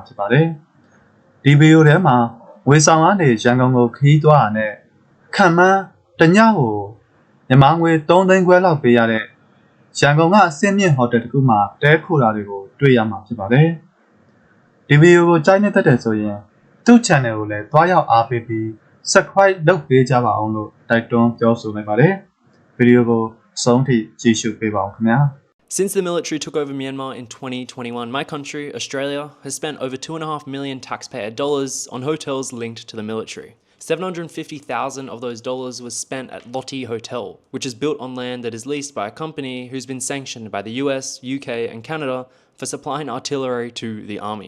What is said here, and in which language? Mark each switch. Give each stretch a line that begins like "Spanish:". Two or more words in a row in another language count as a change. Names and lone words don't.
Burmese: ဖြစ်ပါတယ်ဒီဗီဒီယိုထဲမှာဝေဆောင်အားနေရန်ကုန်ကိုခီးသွွားရတဲ့ခံမှန်းတညကိုမြန်မာငွေ3သိန်းခွဲလောက်ပေးရတဲ့ရန်ကုန်ကအဆင့်မြင့်ဟိုတယ်တစ်ခုမှာတဲခိုတာတွေကိုတွေ့ရမှာဖြစ်ပါတယ်ဒီဗီဒီယိုကိုကြိုက်နေတဲ့ဆိုရင်သူ့ channel ကိုလည်းတွားရောက်အားပေးပြီး subscribe လုပ်ပေးကြပါအောင်လို့တိုက်တွန်းပြောဆိုလိုက်ပါတယ်ဗီဒီယိုကိုဆုံးထိကြည့်ရှုပေးပါအောင်ခင်ဗျာ
English: Since the military took over Myanmar in 2021, my country, Australia, has spent over $2.5 million taxpayer dollars on hotels linked to the military. $750,000 of those dollars was spent at Lotte Hotel, which is built on land that is leased by a company who's been sanctioned by the US, UK, and Canada for supplying artillery to the army.